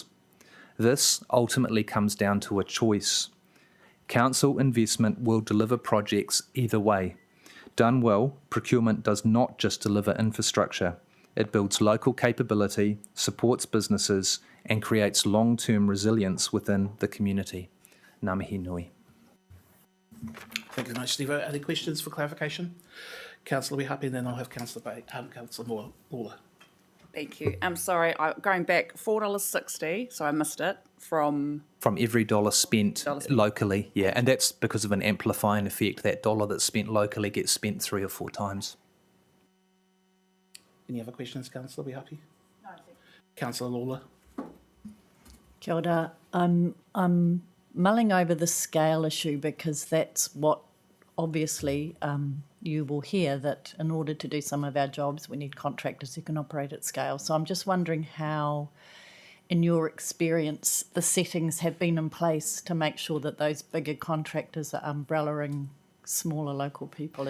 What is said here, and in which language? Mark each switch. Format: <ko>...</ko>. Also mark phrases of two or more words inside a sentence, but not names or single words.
<en>This ultimately comes down to a choice. Council investment will deliver projects either way. Done well, procurement does not just deliver infrastructure. It builds local capability, supports businesses, and creates long-term resilience within the community.</en> <mi>Ngā mihi nui.</mi> <en>Thank you very much, Steve. Are there questions for clarification? Councillor, we're happy, and then I'll have Councillor Lawler. Thank you. I'm sorry, going back $4.60, so I missed it, from every dollar spent locally, yeah, and that's because of an amplifying effect. That dollar that's spent locally gets spent 3 or 4 times. Any other questions, Councillor? Are we happy? No, thank you. Councillor Lawler.</en> <mi>Kia ora.</mi> <en>I'm mulling over the scale issue because that's what obviously you will hear, that in order to do some of our jobs we need contractors who can operate at scale. So I'm just wondering how, in your experience, the settings have been in place to make sure that those bigger contractors are umbrellaing smaller local people.</en>